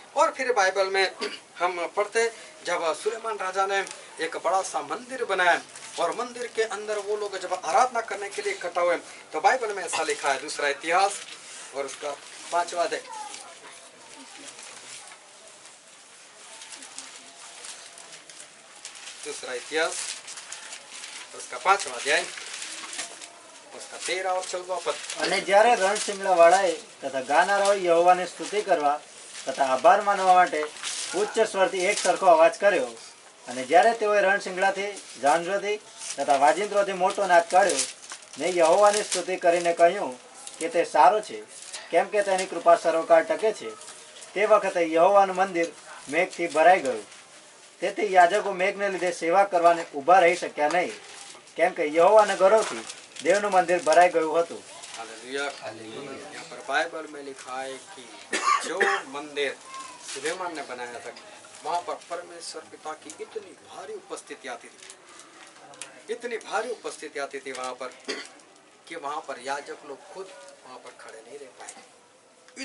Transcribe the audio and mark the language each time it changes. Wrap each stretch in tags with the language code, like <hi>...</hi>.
<hi>और फिर बाइबल में हम पढ़ते जब सुलेमान राजा ने एक बड़ा सा मंदिर बनाया और मंदिर के अंदर वो लोग जब आराधना करने के लिए इकट्ठा हुए तो बाइबल में ऐसा लिखा है, दूसरा इतिहास और उसका 5वां अध्याय, दूसरा इतिहास उसका 5वां अध्याय उसका 13 और 14 पद।</hi> <gu>અને જ્યારે રણશિંગડા વાળાએ તથા ગાનારાઓએ યહોવાને સ્તુતિ કરવા તથા આભાર માનવા માટે ઉચ્ચ સ્વરથી એક સરખો અવાજ કર્યો, અને જ્યારે તેઓએ રણશિંગડાથી, ઝાંઝરોથી તથા વાજિંત્રોથી મોટો નાદ કાઢ્યો ને યહોવાની સ્તુતિ કરીને કહ્યું કે તે સારો છે, કેમ કે તેની કૃપા સર્વકાળ ટકે છે, તે વખતે યહોવાનું મંદિર મેઘથી ભરાઈ ગયું. તેથી યાજકો મેઘને લીધે સેવા કરવાને ઊભા રહી શક્યા નહીં, કેમ કે યહોવાના ગૌરવથી દેવનું મંદિર ભરાઈ ગયું હતું.</gu> <hi>हालेलुया। यहाँ पर बाइबल में लिखा है कि जो मंदिर सुलेमान ने बनाया था वहाँ पर परमेश्वर पिता की इतनी भारी उपस्थिति आती थी, इतनी भारी उपस्थिति आती थी वहाँ पर कि वहाँ पर याजक लोग खुद वहाँ पर खड़े नहीं रह पाए।</hi>